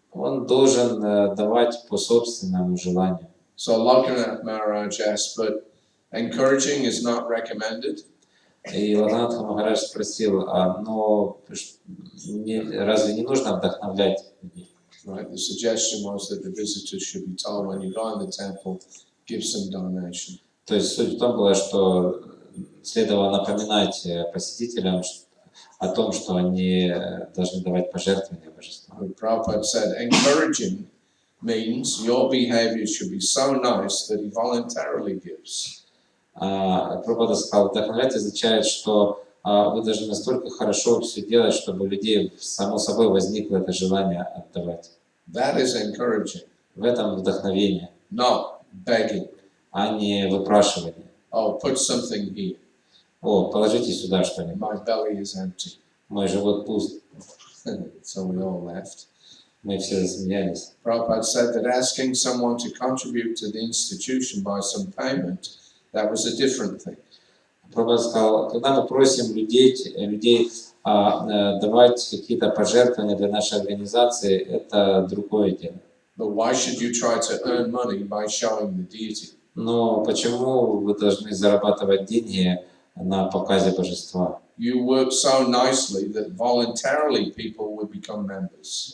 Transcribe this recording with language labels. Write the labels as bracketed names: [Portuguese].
[Russian] Он должен давать по собственному желанию. [English] So Lokanath Maharaj asked, but encouraging is not recommended. [Russian] И Локанатха Махарадж спросил, но разве не нужно вдохновлять людей? [English] Right. The suggestion was that the visitors should be told when you go in the temple, give some donation. [Russian] То есть суть в том была, что следовало напоминать посетителям о том, что они должны давать пожертвования божествам. [English] But Prabhupada said encouraging means your behavior should be so nice that he voluntarily gives. [Russian] Прабхупада сказал, вдохновлять означает, что вы должны настолько хорошо все делать, чтобы у людей само собой возникло это желание отдавать. [English] That is encouraging. [Russian] В этом вдохновение, [English] Not begging. [Russian] а не выпрашивание. [English] Oh, put something here. [Russian] О, положите сюда что-нибудь. [English] My belly is empty. [Russian] Мой живот пуст. [English] So we all left. [Russian] Мы все засмеялись. [English] Prabhupada said that asking someone to contribute to the institution by some payment, that was a different thing. [Russian] Прабхупада сказал, когда мы просим людей давать какие-то пожертвования для нашей организации, это другое дело. [English] But why should you try to earn money by showing the deity? [Russian] Но почему вы должны зарабатывать деньги на показе божества? [English] You work so nicely that voluntarily people will become members.